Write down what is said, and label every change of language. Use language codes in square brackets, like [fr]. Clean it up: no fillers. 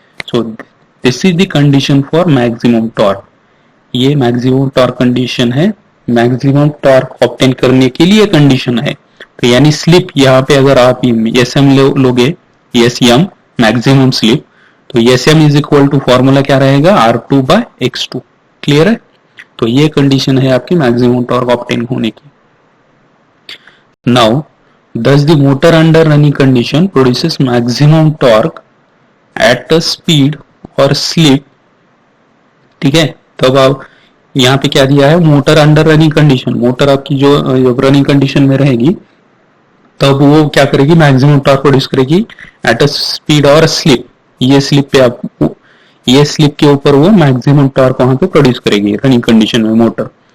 [en] So this is the condition for maximum torque. [hi] ये maximum torque condition है, maximum torque obtain करने के लिए कंडीशन है। तो यानी स्लिप यहाँ पे अगर आप एस एम लोगे, एस एम मैक्सिमम स्लिप, तो S M is equal to formula क्या रहेगा are to bye x to. Clear है। तो ये कंडीशन है आपकी मैक्सिमम टॉर्क ऑब्टेन होने की। [en] now thus the motor under running condition produces maximum torque at a speed or slip, [hi] ठीक है। तब आप यहाँ पे क्या दिया है, motor under running condition, motor आपकी जो रनिंग कंडीशन में रहेगी तब वो क्या करेगी, मैक्सिमम टॉर्क प्रोड्यूस करेगी एट अ स्पीड और स्लिप, ये स्लिप पे आप, ये स्लिप के ऊपर वो मैक्सिमम टॉर्क वहां पे प्रोड्यूस करेगी रनिंग कंडीशन में मोटर।